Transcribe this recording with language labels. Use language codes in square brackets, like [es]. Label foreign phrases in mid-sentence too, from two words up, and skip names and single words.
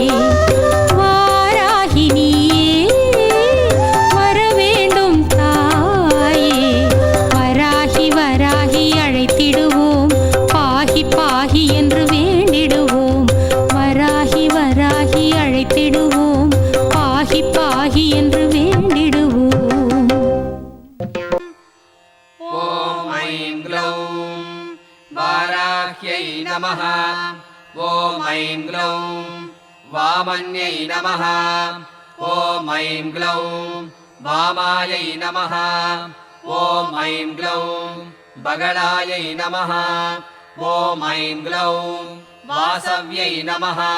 [ta] வாராகி நீயே வர வேண்டும் தாயே வராகி வராகி அழைத்திடுவோம் பாகி பாகி என்று வேண்டிடுவோம் வராகி வராகி அழைத்திடுவோம் பாகி பாகி என்று வேண்டிடுவோம் [sa] ॐ ऐं ग्लौं वाराह्यै नमः ॐ ऐं ग्लौं वामन्यै नमः ॐ ऐं ग्लौं वामायै नमः ॐ ऐं ग्लौं बगलायै नमः ॐ ऐं ग्लौं वासव्यै नमः